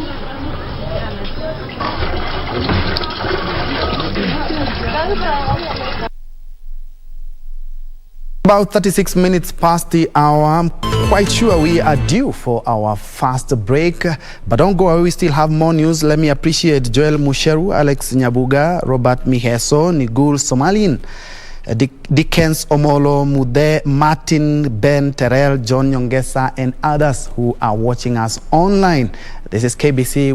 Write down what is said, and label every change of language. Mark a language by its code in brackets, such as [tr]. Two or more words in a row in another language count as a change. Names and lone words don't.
[en] About 36 minutes past the hour. I'm quite sure we are due for our fast break, but don't go away, we still have more news. Let me appreciate Joel Musheru, Alex Nyabuga, Robert Miheso, Nigul Somalin, Dickens Omolo, Mude, Martin, Ben, Terrell, John Nyongesa, and others who are watching us online. This is KBC.